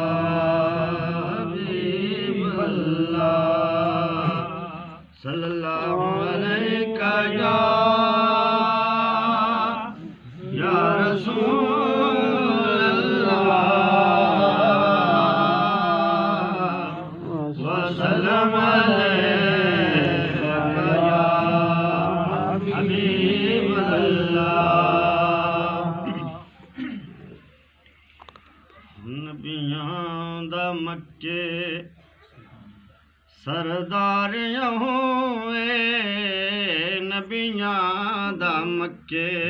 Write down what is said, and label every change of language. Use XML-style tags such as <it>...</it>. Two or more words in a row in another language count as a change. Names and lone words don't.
<ar>حبيب الله صلى الله عليك يا رسول الله وسلم عليك يا حبيب الله.</ar> <pa>نبیاں دا مکے سردار ہوئے، نبیاں دا مکے</pa>